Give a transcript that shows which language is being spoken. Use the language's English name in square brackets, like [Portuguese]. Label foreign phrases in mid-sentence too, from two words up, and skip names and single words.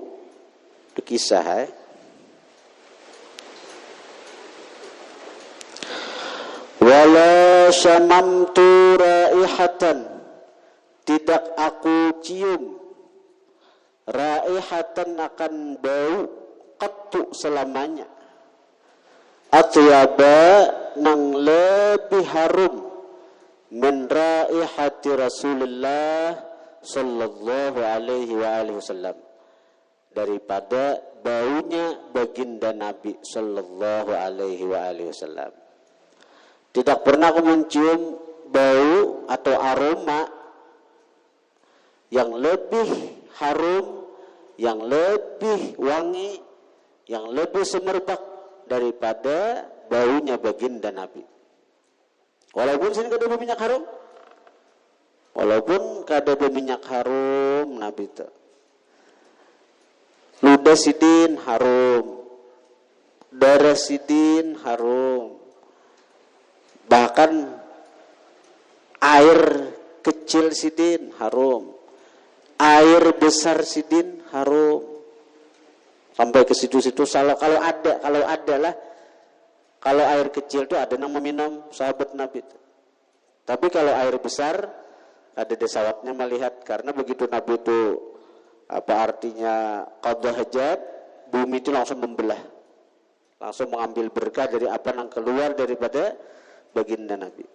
[Indonesian] Itu kisah. [Arabic] ولا شممت رائحة, [Indonesian] tidak aku cium raihatan akan bau qattu selamanya, [Arabic] أطيب [Banjar] nang lebih harum [Arabic] من رائحة رسول الله صلى الله عليه وسلم, [Indonesian] daripada baunya baginda Nabi [Arabic] صلى الله عليه وسلم. [Indonesian] Tidak pernah aku mencium bau atau aroma yang lebih harum, yang lebih wangi, yang lebih semerbak daripada baunya baginda Nabi. [Banjar] Walaupun sini kada berminyak harum, Nabi itu. Ludah sidin harum, darah sidin harum, bahkan air kecil sidin harum, air besar sidin harum, sampai ke situ-situ. [Indonesian] Kalau air kecil itu ada yang meminum sahabat Nabi itu. Tapi kalau air besar ada desawatnya melihat, karena begitu Nabi itu apa artinya [Arabic] قضاء حاجة, [Indonesian] bumi itu langsung membelah, langsung mengambil berkah dari apa yang keluar daripada baginda Nabi.